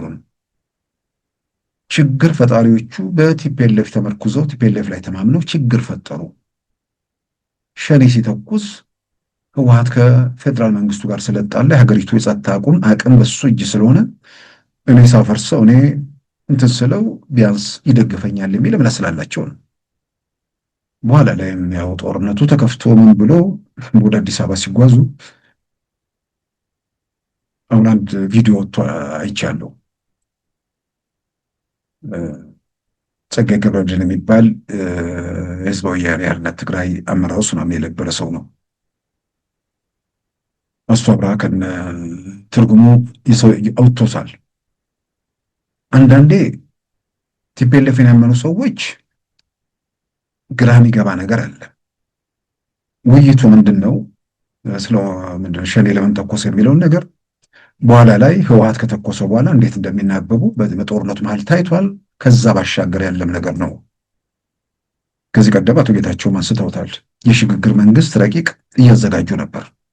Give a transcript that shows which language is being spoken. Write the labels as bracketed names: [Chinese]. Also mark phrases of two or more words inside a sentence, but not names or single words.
[Amharic] ችግር ፈጣሪዎቹ በቲፒኤልኤፍ ተመርኩዘው ቲፒኤልኤፍ ላይ ተማምነው ችግር ፈጠሩ። ሸኔ ሲተኩስ ህወሓት ከፌደራል መንግስቱ ጋር ስለጣለ የሀገሪቱ የጸጥታ አቅም በሱ እጅ ስለሆነ እኔ ሳፈርሰው እኔ እንትን ስለው ቢያንስ ይደግፈኛል የሚል እምነት ስላላቸው ነው። በኋላ ላይም ያው ጦርነቱ ተከፍቶ ምን ብሎ ወደ አዲስ አበባ ሲጓዙ አሁን አንድ ቪዲዮ አይቻለሁ። ጸጋዬ ገብረመድህን የሚባል ህዝባዊ ወያነ ሓርነት ትግራይ አመራር ውስጥ ምናምን የነበረ ሰው ነው። አስተባብራ ከነ ትርጉሙ አውጥቶታል። አንዳንዴ ቲፒኤልኤፍን ያመኑ ሰዎች ግራ የሚገባ ነገር አለ። ውይይቱ ምንድነው ምንድነው ሸኔ ለምን ተኮሰ የሚለውን ነገር በኋላ ላይ ህወሓት ከተኮሰ በኋላ እንዴት እንደሚናበቡ በጦርነቱ መሀል ታይቷል። ከዛ ባሻገር ያለም ነገር ነው። ከዚህ ቀደም አቶ ጌታቸውም አንስተውታል። የሽግግር መንግስት ረቂቅ እያዘጋጁ ነበር።